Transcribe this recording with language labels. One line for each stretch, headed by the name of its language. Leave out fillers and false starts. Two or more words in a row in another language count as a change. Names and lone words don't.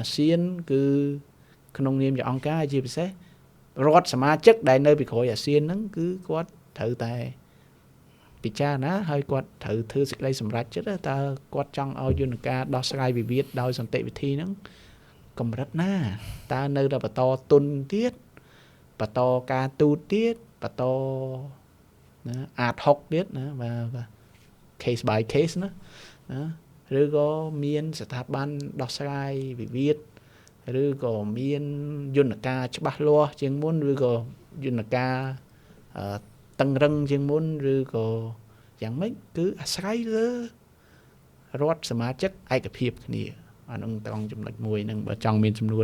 Khmer: ស៊ានគឺក្នុងនាមជាអង្គការជាពិសេសរដ្ឋសមាជិកដែលនៅពីក្រោយអាស៊ានហ្នឹងគឺគាត់ត្រូវតែពិចារណាហើយគាត់ត្រូវធ្វើសេចក្តីសម្រេចចិត្តតើគាត់ចង់ឲ្យយន្តការដោះស្រាយវិវាទដោយសន្តិវិធីហ្នឹងកម្រិតណាតើនៅតែបន្ត ទុនទៀតបន្តការទូតទៀតបន្តណាអាត6ទៀតណាបាទ
English: case by case
Khmer: ណាឬក៏មានស្ថាប័នដោះស្រាយវិវាទឬក៏មានយន្តការច្បាស់លាស់ជាងមុនឬក៏យន្ត ការតឹងរឹងជាងមុនឬក៏យ៉ាងម៉េចគឺអាស្រ័យលើរដ្ឋសមាជិកឯកភាពគ្នាអានឹងត្រង់ចំណុចមួយហ្នឹងបើចង់មានចំនួន